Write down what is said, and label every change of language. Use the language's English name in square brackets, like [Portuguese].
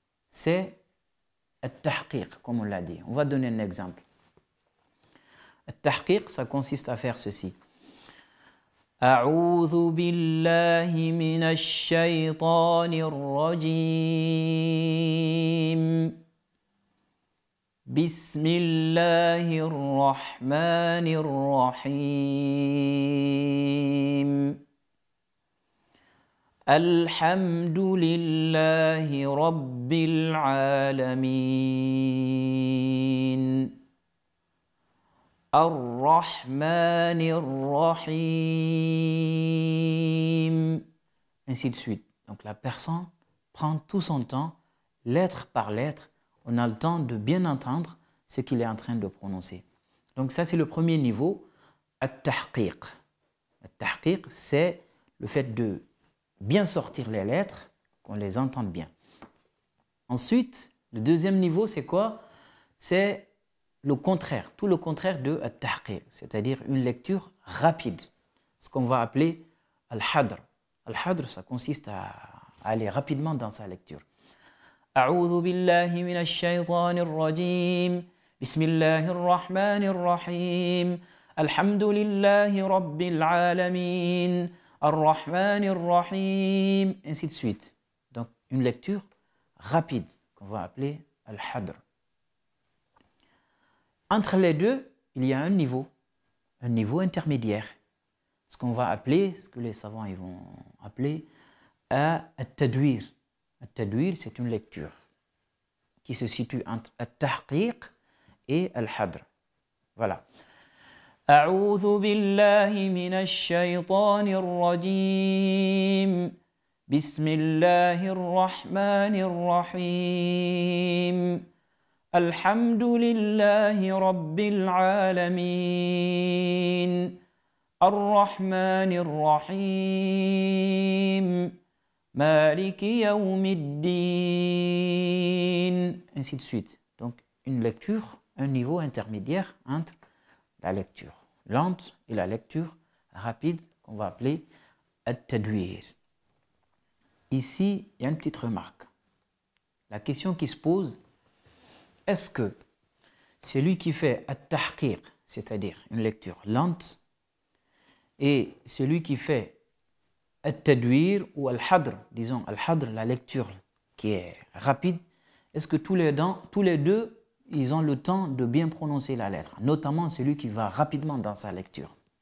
[French] c'est At-Tahqiq, comme on l'a dit. On va donner un exemple. At-Tahqiq, ça consiste à faire ceci. [Arabic] أعوذ بالله من الشيطان الرجيم بسم الله الرحمن الرحيم الحمد لله رب العالمين الرحمن الرحيم, [French] ainsi de suite. Donc la personne prend tout son temps, lettre par lettre. On a le temps de bien entendre ce qu'il est en train de prononcer. Donc ça, c'est le premier niveau, At-Tahqiq. At-Tahqiq, c'est le fait de bien sortir les lettres, qu'on les entende bien. Ensuite, le deuxième niveau, c'est quoi? C'est le contraire, tout le contraire de At-Tahqiq, c'est-à-dire une lecture rapide, ce qu'on va appeler Al-Hadr. Al-Hadr, ça consiste à aller rapidement dans sa lecture. [Arabic] أعوذ بالله من الشيطان الرجيم بسم الله الرحمن الرحيم الحمد لله رب العالمين الرحمن الرحيم, [French] ainsi de suite. Donc une lecture rapide qu'on va appeler Al-Hadr. Entre les deux, il y a un niveau intermédiaire, ce qu'on va appeler, ce que les savants ils vont appeler At-Tadwir. At-Tadwir, c'est une lecture qui se situe entre At-Tahqiq et Al-Hadr. Voilà. [Arabic] أعوذ بالله من الشيطان الرجيم بسم الله الرحمن الرحيم الحمد لله رب العالمين الرحمن الرحيم مالك يوم الدين, [French] ainsi de suite. Donc une lecture, un niveau intermédiaire entre la lecture lente et la lecture rapide qu'on va appeler At-Tadwir. Ici, il y a une petite remarque. La question qui se pose, est-ce que celui qui fait At-Tahqiq, c'est-à-dire une lecture lente, et celui qui fait At-Tadwir ou Al-Hadr, disons Al-Hadr, la lecture qui est rapide, est-ce que tous les deux, ils ont le temps de bien prononcer la lettre, notamment celui qui va rapidement dans sa lecture?